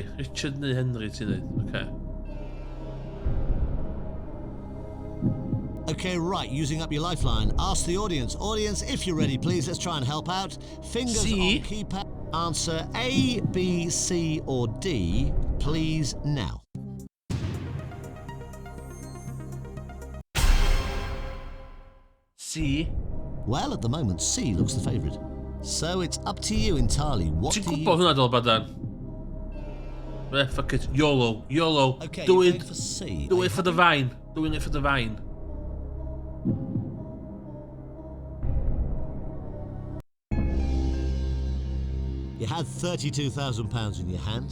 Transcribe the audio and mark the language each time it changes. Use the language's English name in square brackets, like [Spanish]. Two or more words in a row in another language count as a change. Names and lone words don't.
[Welsh] Richard neu Henry ti'n dweud. [English] Okay. Okay, right, using up your lifeline. Ask the audience. Audience, if you're ready, please, let's try and help out. Fingers C. on keypad. Answer A, B, C, or D, please, now. C. Well, at the moment, C looks the favourite. So it's up to you entirely. What [Welsh] Ti'n [English] do you... [Welsh] gwybod hwnna dol badan? [English] Fuck it. YOLO. YOLO. Okay, Do you're it. going for C. Do Are it you for the happy? vine. Doing it for the vine. You had £32,000 in your hand.